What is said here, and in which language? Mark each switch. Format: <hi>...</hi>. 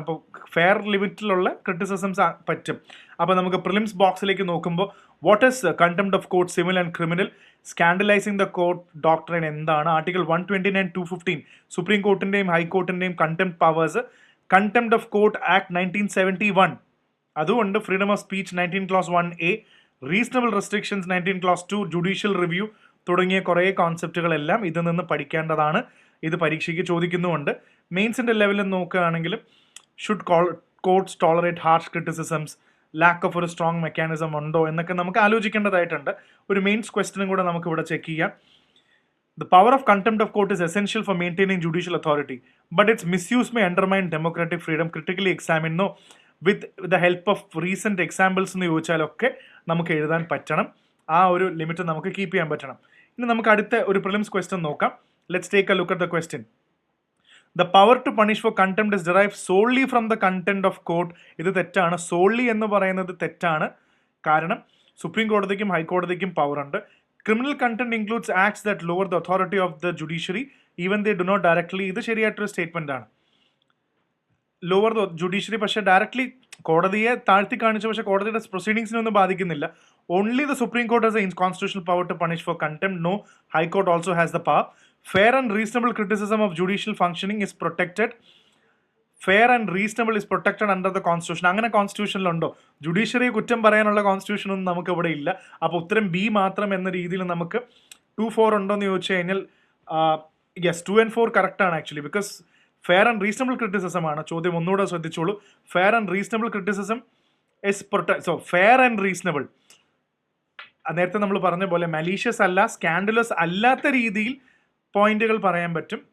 <ml>അപ്പോൾ fair ലിമിറ്റിലുള്ള criticisms പറ്റും. അപ്പോൾ നമുക്ക് പ്രിലിംസ് ബോക്സിലേക്ക് നോക്കുമ്പോൾ</ml> <en>what is contempt of court civil and criminal,</en> <ml>സ്കാൻഡലൈസിങ് the court doctrine എന്താണ്, article 129, 215 supreme കോർട്ടിൻ്റെയും ഹൈക്കോർട്ടിൻ്റെയും contempt powers, contempt of court act 1971 അതുകൊണ്ട്, freedom of speech 19 Clause 1A, reasonable restrictions 19 Clause 2, judicial review തുടങ്ങിയ കുറേ കോൺസെപ്റ്റുകളെല്ലാം ഇതിൽ നിന്ന് പഠിക്കേണ്ടതാണ്. ഇത് പരീക്ഷയ്ക്ക് ചോദിക്കുന്നുമുണ്ട്. മെയിൻസിൻ്റെ ലെവലിൽ നോക്കുകയാണെങ്കിലും</ml> <en>should courts tolerate harsh criticisms,</en> <ml>lack of ഒരു സ്ട്രോങ് മെക്കാനിസം ഉണ്ടോ എന്നൊക്കെ നമുക്ക് ആലോചിക്കേണ്ടതായിട്ടുണ്ട്. ഒരു മെയിൻസ് ക്വസ്റ്റ്യനും കൂടെ നമുക്ക് ഇവിടെ ചെക്ക് ചെയ്യാം.</ml> <en>The power of contempt of court is essential for maintaining judicial authority, but its misuse may undermine democratic freedom. Critically examine with the help of recent examples</en> <ml>എന്ന് ചോദിച്ചാലൊക്കെ നമുക്ക് എഴുതാൻ പറ്റണം. ആ ഒരു ലിമിറ്റ് നമുക്ക് കീപ്പ് ചെയ്യാൻ പറ്റണം. ഇനി നമുക്ക് അടുത്ത ഒരു പ്രിലിംസ് ക്വസ്റ്റ്യൻ നോക്കാം.</ml> <en>Let's take a look at the question. The power to punish for contempt is derived solely from the content of court.</en> <ml>ഇത് തെറ്റാണ്. സോൾലി എന്ന് പറയുന്നത് തെറ്റാണ്. കാരണം സുപ്രീം കോടതിക്കും ഹൈക്കോടതിക്കും പവർ ഉണ്ട്.</ml> <en>Criminal contempt includes acts that lower the authority of the judiciary even they do not directly.</en> <ml>ഇത് ശരിയായിട്ടൊരു statement ആണ്. Lower the judiciary പക്ഷേ ഡയറക്ട്ലി കോടതിയെ താഴ്ത്തി കാണിച്ചു, പക്ഷേ കോടതിയുടെ പ്രൊസീഡിങ്സിനൊന്നും ബാധിക്കുന്നില്ല.</ml> <en>Only the supreme court has a constitutional power to punish for contempt. No, high court also has the power. Fair and reasonable criticism of judicial functioning is protected. Fair and reasonable is protected under the constitution.</en> <ml>അങ്ങനെ കോൺസ്റ്റിറ്റ്യൂഷനിലുണ്ടോ? ജുഡീഷ്യറിയെ കുറ്റം പറയാനുള്ള constitution ഒന്നും നമുക്ക് ഇവിടെ ഇല്ല. അപ്പോൾ ഉത്തരം B മാത്രം എന്ന രീതിയിൽ നമുക്ക് 2, 4 ഉണ്ടോ എന്ന് ചോദിച്ചു കഴിഞ്ഞാൽ യെസ്, 2 and 4 കറക്റ്റ് ആണ് actually. Because fair and reasonable criticism ആണ് ചോദ്യം. ഒന്നുകൂടെ ശ്രദ്ധിച്ചോളൂ.</ml> <en>fair and reasonable criticism is so fair and reasonable</en> <ml>നേരത്തെ നമ്മൾ പറഞ്ഞ പോലെ മലീഷ്യസ് അല്ല, സ്കാൻഡലസ് അല്ലാത്ത രീതിയിൽ പോയിന്റുകൾ പറയാൻ പറ്റും.</ml>